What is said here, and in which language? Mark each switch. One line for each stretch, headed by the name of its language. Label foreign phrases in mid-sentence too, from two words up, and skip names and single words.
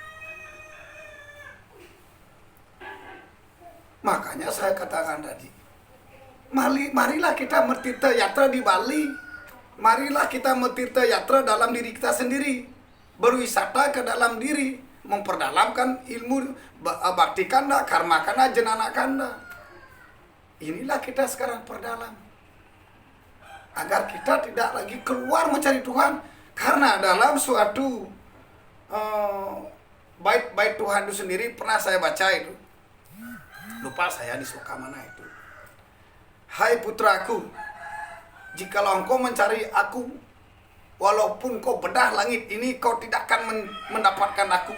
Indonesian: Makanya saya katakan tadi, marilah kita bertirta yatra di Bali. Marilah kita bertirta yatra dalam diri kita sendiri. Berwisata ke dalam diri, memperdalamkan ilmu bakti kanda, karma kanda, jenana kanda. Inilah kita sekarang perdalam. Agar kita tidak lagi keluar mencari Tuhan. Karena dalam suatu bait-bait Tuhan itu sendiri pernah saya baca itu. Lupa saya di suka mana itu. Hai putraku, jikalau engkau mencari aku, walaupun kau bedah langit ini, kau tidak akan mendapatkan aku.